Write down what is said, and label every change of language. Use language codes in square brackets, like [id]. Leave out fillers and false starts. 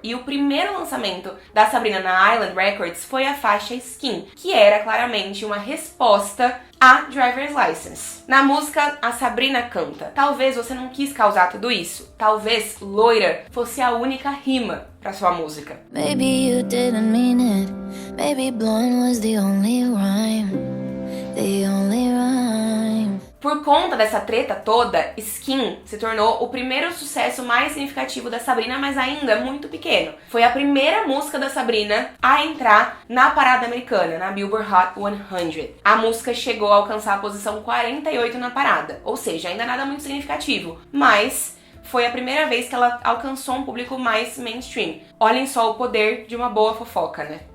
[pt] E o primeiro lançamento da Sabrina na Island Records foi a faixa Skin, que era claramente uma resposta a Driver's License. Na música, a Sabrina canta: talvez você não quis causar tudo isso. Talvez loira fosse a única rima pra sua música. [en] Maybe you didn't mean it. Maybe blonde was the only rhyme. The only rhyme. [pt] Por conta dessa treta toda, Skin se tornou o primeiro sucesso mais significativo da Sabrina, mas ainda muito pequeno. Foi a primeira música da Sabrina a entrar na parada americana, na Billboard Hot 100. A música chegou a alcançar a posição 48 na parada, ou seja, ainda nada muito significativo, mas foi a primeira vez que ela alcançou um público mais mainstream. Olhem só o poder de uma boa fofoca, né?